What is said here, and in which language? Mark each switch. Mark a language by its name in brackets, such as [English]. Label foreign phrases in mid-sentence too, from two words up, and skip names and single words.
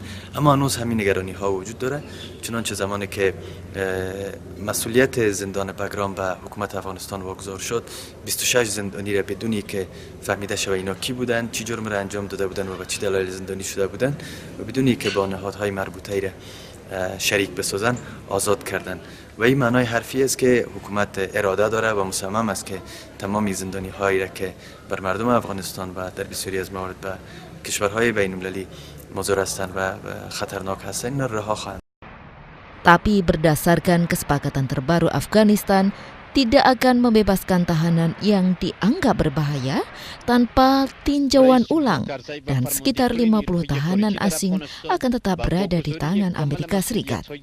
[Persian] اما هنوز همین نگرانی‌ها وجود داره، چنانچه زمانی که مسئولیت زندان بگرام به حکومت افغانستان واگذار شد 26 زندانی را بدونی که فهمیده شود اینا کی بودند، چه جرم را انجام داده بودند و به چه دلایل زندانی شده بودند و بدونی که با نهادهای مربوطه را شریک بسازن آزاد کردن. و این معنای حرفی است که حکومت اراده داره و مصمم است که تمامی زندانی هایی را که بر مردم افغانستان و در بسیاری از موارد به کشورهای بین المللی مضر هستند و خطرناک هستند رها خواهند. [Indonesian] Tapi berdasarkan kesepakatan terbaru Afghanistan tidak akan membebaskan tahanan yang dianggap berbahaya tanpa tinjauan ulang dan sekitar 50 tahanan asing akan tetap berada di tangan Amerika Serikat.